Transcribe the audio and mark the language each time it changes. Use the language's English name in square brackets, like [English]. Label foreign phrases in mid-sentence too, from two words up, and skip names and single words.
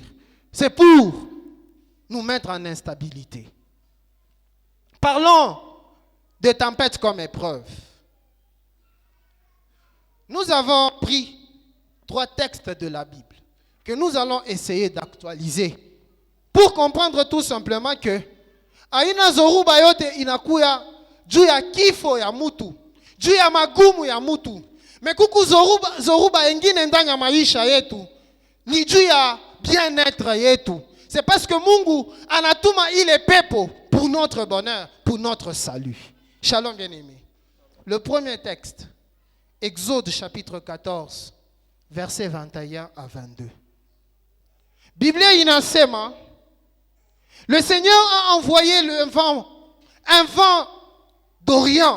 [French] C'est pour nous mettre en instabilité. Parlons de tempêtes comme épreuve. Nous avons pris 3 textes de la Bible que nous allons essayer d'actualiser pour comprendre tout simplement que [Swahili] aina zoruba yote inakuya juu ya kifo ya mutu, juu ya magumu ya mutu. Mais kuku zoruba engine ndani ya maisha yetu ni juu ya bien-être yetu. [French] C'est parce que [Swahili] Mungu anatuma ile pepo [French] pour notre bonheur, pour notre salut. Shalom bien-aimé. Le premier texte, Exode chapitre 14, versets 21 à 22. [Swahili] Bible inasema, [French] le Seigneur a envoyé un vent d'Orient.